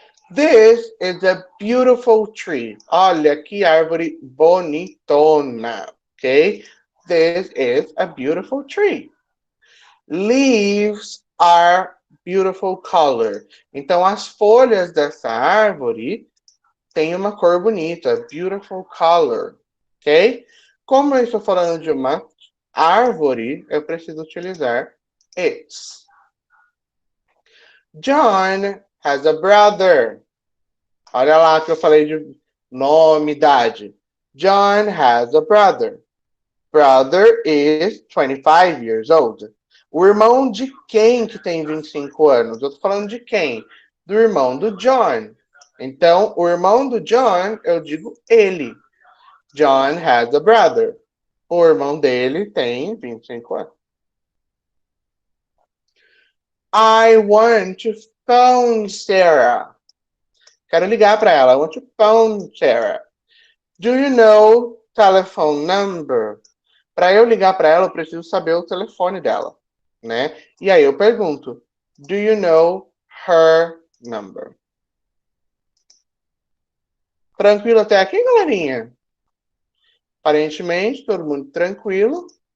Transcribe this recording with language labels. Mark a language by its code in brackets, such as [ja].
[en] This is a beautiful tree. [pt] Olha que árvore bonitona. Ok? [en] This is a beautiful tree. Leaves are beautiful color. [pt] Então, as folhas dessa árvore têm uma cor bonita. [en] Beautiful color. [pt] Ok? Como eu estou falando de uma árvore, eu preciso utilizar its. [en] John has a brother. [pt] Olha lá que eu falei de nome, idade. [en] John has a brother. Brother is 25 years old. [pt] O irmão de quem que tem 25 anos? Eu tô falando de quem? Do irmão do John. Então, o irmão do John, eu digo ele. [en] John has a brother. [pt] O irmão dele tem 25 anos. [en] I want to phone Sarah. [pt] Quero ligar para ela. [en] I want to phone Sarah. Do you know telephone number? [pt] Para eu ligar para ela, eu preciso saber o telefone dela, né? E aí eu pergunto, [en] do you know her number? [pt] Tranquilo até aqui, galerinha? Aparentemente, todo mundo tranquilo.